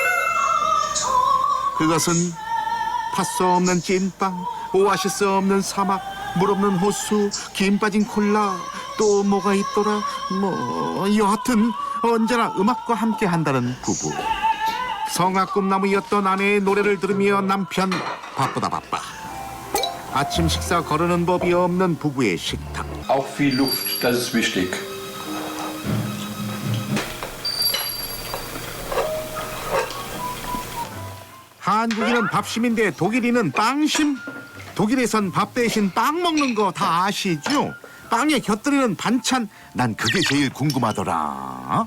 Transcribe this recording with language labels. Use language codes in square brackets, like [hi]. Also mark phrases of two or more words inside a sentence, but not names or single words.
[ko] 그것은 팥소 없는 찐빵, 오아시스 없는 사막, 물 없는 호수, 김 빠진 콜라, 또 뭐가 있더라. 여하튼 언제나 음악과 함께 한다는 부부. 성악 꿈나무였던 아내의 노래를 들으며 남편 바쁘다 바빠. 아침 식사 거르는 법이 없는 부부의 식탁. [de] Auch viel Luft, das ist wichtig. [ko] 한국인은 밥심인데 독일인은 빵심? 독일에선 밥 대신 빵 먹는 거 다 아시죠? 빵에 곁들이는 반찬, 난 그게 제일 궁금하더라.